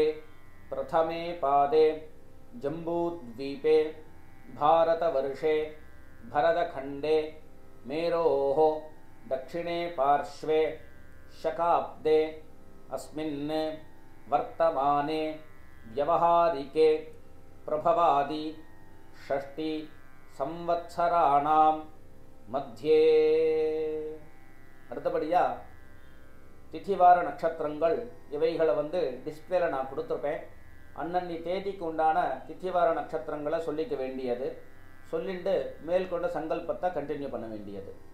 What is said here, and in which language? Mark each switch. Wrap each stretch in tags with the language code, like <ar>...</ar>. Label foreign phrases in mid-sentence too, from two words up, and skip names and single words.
<sa>प्रथमे पादे जम्बूद्वीपे भारतवर्षे भरतखंडे मेरोः दक्षिणे पार्श्वे शकाब्दे अस्मिन् वर्तमाने व्यवहारिके प्रभवादि षष्टि संवत्सराणां मध्ये.</sa> <ta>அடுத்தபடியா திதிவார நட்சத்திரங்கள் இவைகளை டிஸ்பிளேல நான் கொடுத்துருப்பேன். அன்னன்னி தேதிக்கு உண்டான திதிவார நட்சத்திரங்களை சொல்லிக்க வேண்டியது. சொல்லிட்டு மேற்கொண்ட சங்கல்பத்தை கண்டினியூ பண்ண வேண்டியது.</ta>